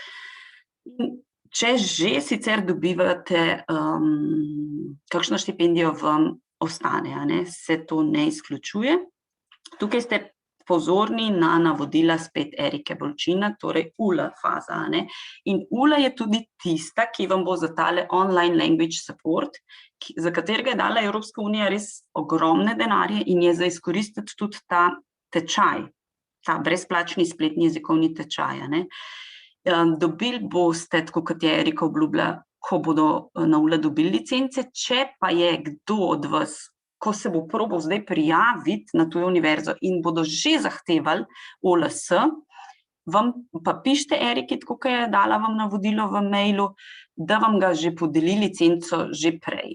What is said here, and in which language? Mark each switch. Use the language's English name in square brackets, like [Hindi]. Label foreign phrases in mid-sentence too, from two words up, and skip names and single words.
[Slovenian] Če že sicer dobivate kakšno štipendijo, vam ostane, se to ne izključuje. Tukaj ste pozorni na navodila spet Erike Bolčina, torej ULA faza. Ne? In ULA je tudi tista, ki vam bo za tale [English] online language support, [Slovenian] za katerega je dala Evropska unija res ogromne denarje in je za izkoristiti tudi ta tečaj, ta brezplačni spletni jezikovni tečaj. Ne? Dobili boste, tako kot je Erika obljubila, ko bodo na ULA dobili licence, če pa je kdo od vas, ko se bo probal zdaj prijaviti na tujo univerzo in bodo že zahtevali OLS, vam pa pišite Eriki, tako kot je dala vam navodilo v mailu, da vam ga že podeli licenco že prej.